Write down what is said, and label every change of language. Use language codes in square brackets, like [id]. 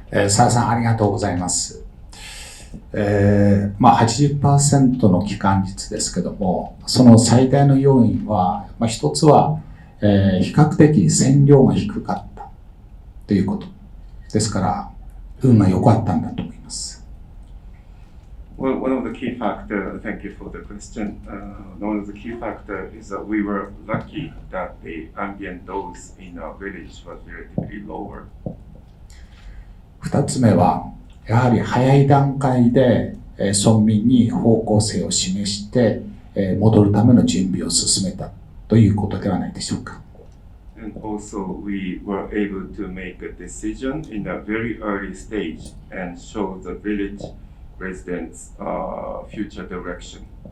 [ja] 澤さん、ありがとうございます。80% の機関率ですけども、その最大の要因は、一つは、比較的線量が低かったということですから、運が良かったんだと思います。 [en] Well, one of the key factors, thank you for the question. One of the key factors is that we were lucky that the ambient dose in our village was relatively lower. [ja] 2つ目は、やはり早い段階で村民に方向性を示して戻るための準備を進めたということではないでしょうか。 [en] And also, we were able to make a decision in a very early stage and show the village residents' future direction.